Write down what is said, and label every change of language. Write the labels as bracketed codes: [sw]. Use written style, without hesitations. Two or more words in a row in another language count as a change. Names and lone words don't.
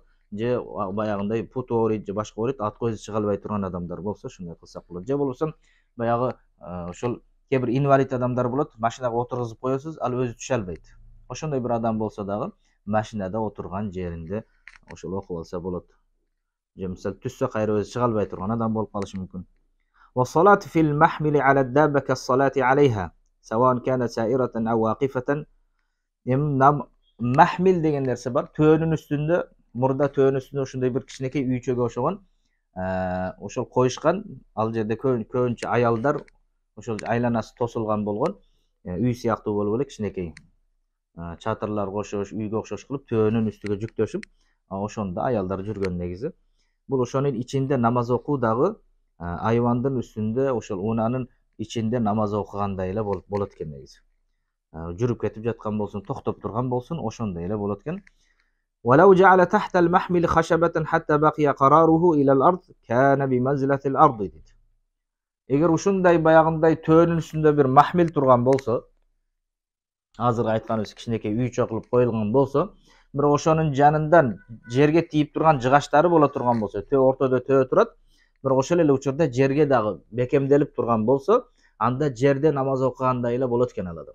[ky] Же баягындай пут ооройт же башка ооройт, атка өзү чыга албай турган адамдар болсо, ушундай кылсак болот. Же болбосо баягы ошол кээ бир инвалид адамдар болот, машинага отургузуп коесуз, ал өзү түшө албайт. Ошондой бир адам болсо дагы машинада отурган жеринде ошол окуп алса болот. Же мисал түшсө кайра өзү чыга албай турган адам болуп калышы мүмкүн. [ar] والصلاة في المحمل على الدابة كالصلاة عليها، سواء كانت سائرة أو واقفة. [ky] Махмил деген нерсе бар. Төөнүн үстүндө, мурда төөнүн үстүндө ошондой бир кичинекей үйчөгө окшогон ошол коюшкан, ал жерде көбүнчө аялдар ошол айланасы тосулган болгон. Үй сыяктуу болуп эле кичинекей. Чатырлар кошош, үйгө окшош кылып төбөнүн үстүгө жүктөшүп, ошондо аялдар жүргөн негизи. Бул ошонун ичинде намаз окуу дагы айвандын үстүндө ошол унаанын ичинде намаз окугандай эле болот экен негизи. Жүрүп кетип жаткан болсун, токтоп турган болсун, ошондой эле болот экен. [ar] ولو جعل تحت المحمل خشبة حتى بقي قراره إلى الأرض كان بمنزلة الأرض deydi. [ky] Эгер ушундай баягындай төөнүн үстүндө бир махмил турган болсо, азыркы айтканыбыз кичинекей үй чокулуп коюлган болсо, бирок ошонун жанынан жерге тийип турган жыгачтары боло турган болсо, ортодо төбө турат, бирок ошол эле учурда жерге дагы бекемделип турган болсо, анда жерде намаз окугандай эле болот экен ал адам.